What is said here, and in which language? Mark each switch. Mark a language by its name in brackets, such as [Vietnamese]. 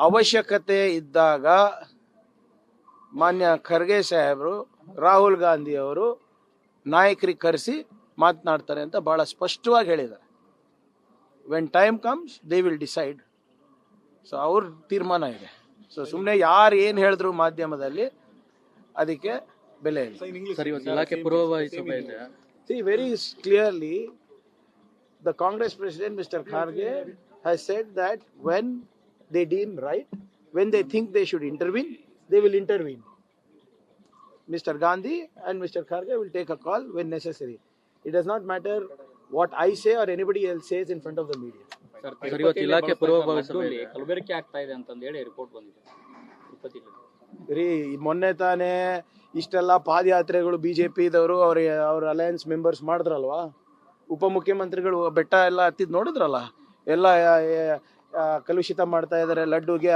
[Kannada] ಅವಶ್ಯಕತೆ ಇದ್ದಾಗ ಮಾನ್ಯ ಖರ್ಗೆ ಸಾಹೇಬರು ರಾಹುಲ್ ಗಾಂಧಿ ಅವರು ನಾಯಕರಿಗೆ ಕರೆಸಿ ಮಾತನಾಡ್ತಾರೆ ಅಂತ ಬಹಳ ಸ್ಪಷ್ಟವಾಗಿ ಹೇಳಿದ್ದಾರೆ. [English] When time comes they will decide. [Kannada] So ಅವ್ರ ತೀರ್ಮಾನ ಇದೆ. ಸೊ ಸುಮ್ಮನೆ ಯಾರು ಏನು ಹೇಳಿದ್ರು ಮಾಧ್ಯಮದಲ್ಲಿ ಅದಕ್ಕೆ ಬೆಲೆ ಇಲ್ಲ. [English] See, very clearly, the Congress President, Mr. Kharge, has said that when they deem right, when they think they should intervene, they will intervene. Mr. Gandhi and Mr. Kharge will take a call when necessary. It does not matter what I say or anybody else says in front of the media. [Kannada] Sir ಇವತ್ತು ಇಲಾಖೆ ಪೂರ್ವಭಾವಿ ಸಭೆ ಇದೆ. ಕಲಬೆರಕೆ ಆಗ್ತಾ ಇದೆ ಅಂತಂದು ಹೇಳಿ ರಿಪೋರ್ಟ್ ಬಂದಿದೆ ತಿರುಪತಿಯಲ್ಲಿ. ರೀ ಮೊನ್ನೆ ತಾನೇ ಇಷ್ಟೆಲ್ಲ ಪಾದಯಾತ್ರೆಗಳು BJPದವರು ಅವ್ರ ಅಲಯನ್ಸ್ ಮೆಂಬರ್ಸ್ ಮಾಡಿದ್ರಲ್ವಾ, ಉಪಮುಖ್ಯಮಂತ್ರಿಗಳು ಬೆಟ್ಟ ಎಲ್ಲ ಹತ್ತಿದ್ ನೋಡಿದ್ರಲ್ಲ, ಎಲ್ಲ ಕಲುಷಿತ ಮಾಡ್ತಾ ಇದ್ದಾರೆ ಲಡ್ಡುಗೆ.